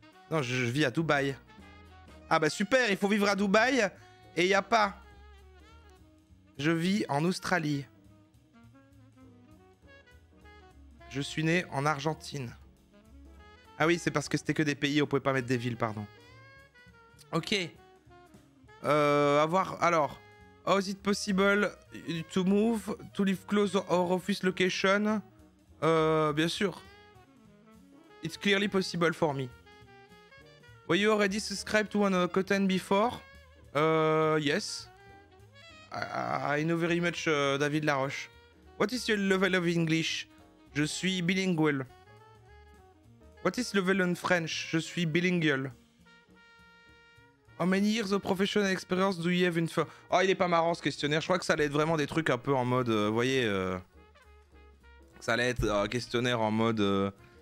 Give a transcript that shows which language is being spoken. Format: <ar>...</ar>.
<fr>Non, je vis à Dubaï. Ah bah super, il faut vivre à Dubaï et y a pas. Je vis en Australie. Je suis né en Argentine. Ah oui, c'est parce que c'était que des pays, on pouvait pas mettre des villes, pardon. Ok. Alors,</fr> <en>how is it possible to move, to live close our office location?</en> <fr>Bien sûr.</fr> <en>It's clearly possible for me. Were you already subscribed to one content before? Yes. I know very much David Laroche. What is your level of English?</en> <fr>Je suis</fr> <en>bilingual. What is level in French? Je suis bilingual. How many years of professional experience do you have in...</en> <fr>Oh, il est pas marrant ce questionnaire. Je crois que ça allait être vraiment des trucs un peu en mode... vous voyez... Ça allait être un questionnaire en mode...</fr>